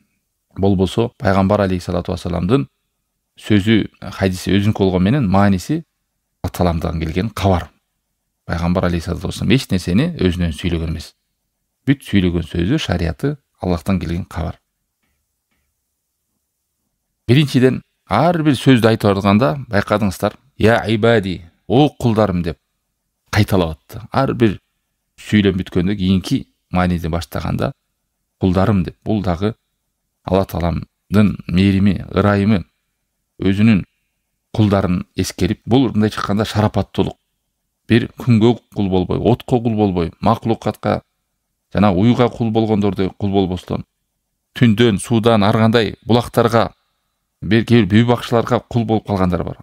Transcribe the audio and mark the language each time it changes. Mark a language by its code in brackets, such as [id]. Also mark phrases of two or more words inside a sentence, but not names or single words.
[ky] Болбосо пайгамбар алейхиссалату вассаламдын сөзү, хадиси өзүнүкү болгон менен мааниси Аллах Тааламдан келген кабар. Пайгамбар [ar] عليه الصلاة والسلام [ky] эч нерсени өзүнөн сүйлөгөн эмес. Бүт сүйлөгөн сөзү, шариаты Аллахтан келген кабар. Биринчиден, ар бир сөздү айтып атканда байкадыңыздар, [ar] يا عبادي, [ky] о кулдарым деп кайталап атты. Ар бир сүйлөм бүткөндө кийинки мааниде баштаганда кулдарым деп, бул дагы Алла Тааламдын мээрими, ырайымы, өзүнүн кулдарын эскерип, бул мындай чыкканда шарапаттуулук. Бир күнгө кул болбой, отко кул болбой, макулукатка жана уйга кул болгондордой кул болбостон, түндөн, суудан, ар кандай булактарга, кээ бир бүй бакчыларга кул болуп калгандар бар.